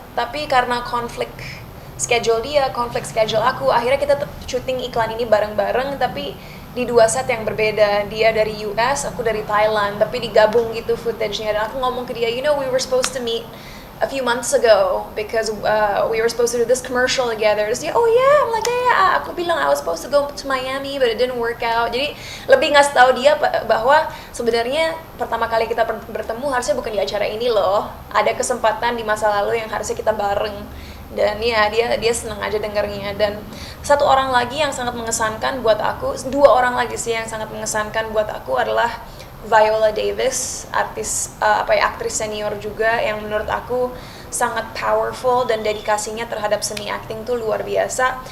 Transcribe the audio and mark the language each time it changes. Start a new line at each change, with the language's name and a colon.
Indonesian: Tapi karena konflik schedule dia, konflik schedule aku, akhirnya kita syuting iklan ini bareng-bareng tapi di dua set yang berbeda. Dia dari US, aku dari Thailand, tapi digabung gitu footage-nya. Dan aku ngomong ke dia,
English: you know, we were supposed to meet a few months ago because we were supposed to do this commercial together.
Indonesian: Terus dia,
English: oh yeah, I'm like yeah,
Indonesian: aku bilang
English: I was supposed to go to Miami but it didn't work out.
Indonesian: Jadi lebih ngasih tahu dia bahwa sebenarnya pertama kali kita bertemu harusnya bukan di acara ini loh. Ada kesempatan di masa lalu yang harusnya kita bareng. Dan ya dia senang aja dengernya. Dan satu orang lagi yang sangat mengesankan buat aku, dua orang lagi sih yang sangat mengesankan buat aku adalah Viola Davis, aktris senior juga yang menurut aku sangat powerful dan dedikasinya terhadap seni acting tuh luar biasa.